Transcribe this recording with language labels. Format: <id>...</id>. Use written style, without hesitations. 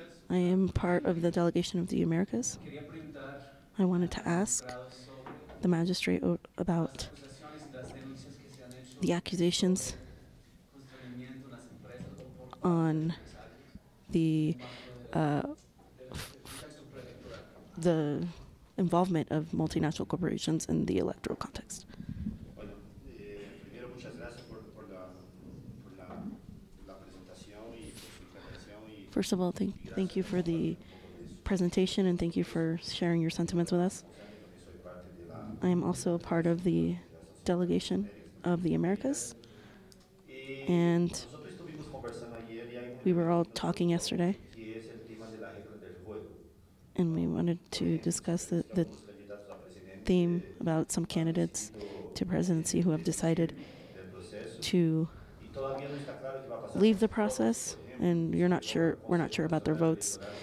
<en>I am part of the delegation of the Americas. I wanted to ask the magistrate about the accusations on the the involvement of multinational corporations in the electoral context.</en> <es>Bueno, primero muchas gracias por la presentación y por su intervención.</es> <en>First of all, thank you for the presentation and thank you for sharing your sentiments with us. I am also a part of the delegation of the Americas, and we were all talking yesterday, and we wanted to discuss the theme about some candidates to presidency who have decided to leave the process, and we're not sure about their votes.</en>